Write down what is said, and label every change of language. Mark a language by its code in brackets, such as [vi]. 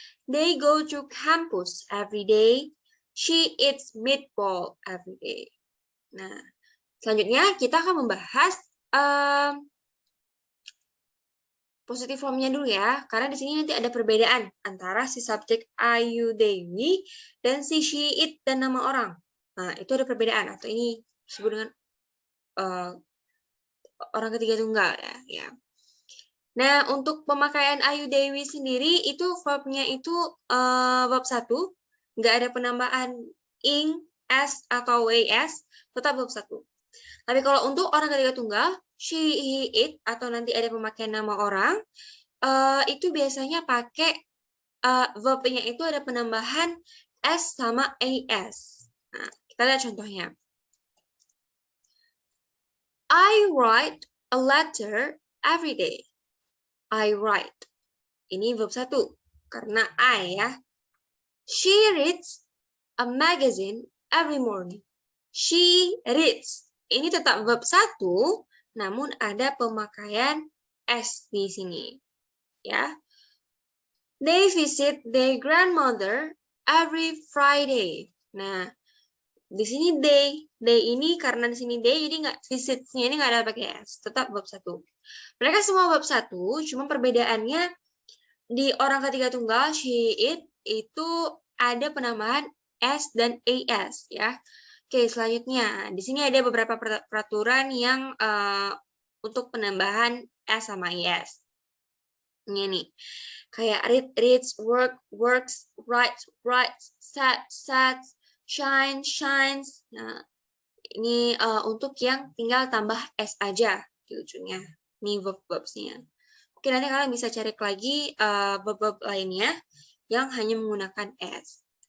[en] They go to campus every day. She eats meatball every day. [id] Nah, selanjutnya kita akan membahas positive formnya dulu ya, karena di sini nanti ada perbedaan antara si subjek Ayu Dewi dan si she, it, dan nama orang. Nah, itu ada perbedaan, atau ini disebut dengan orang ketiga tunggal ya. Nah, untuk pemakaian Ayu Dewi sendiri, itu verbnya itu verb 1, nggak ada penambahan ing, s, atau ws, tetap verb 1. Tapi kalau untuk orang ketiga tunggal, she, he, it, atau nanti ada pemakaian nama orang, itu biasanya pakai verbnya itu ada penambahan s sama as. Nah, kita Kita lihat contohnya. [en] I write a letter every day. I write. [id] Ini verb 1. Karena I ya. [en] She reads a magazine every morning. She reads. [id] Ini tetap verb 1, namun ada pemakaian S di sini. Ya. [en] They visit their grandmother every Friday. [id] Nah, di sini they ini karena di sini they, jadi nggak visitnya ini nggak ada pakai S, tetap verb 1. Mereka semua verb 1, cuma perbedaannya di orang ketiga tunggal she, it itu ada penambahan S dan AS ya. Oke, selanjutnya di sini ada beberapa peraturan yang untuk penambahan S sama AS. Ini nih. Kayak [en] read, reads, work, works, writes, writes, sets, shine, shines. [id] Nah, ini untuk yang tinggal tambah S aja di ujungnya. Ini verb-verbsnya. Oke, nanti kalian bisa cari lagi verb-verb lainnya yang hanya menggunakan S.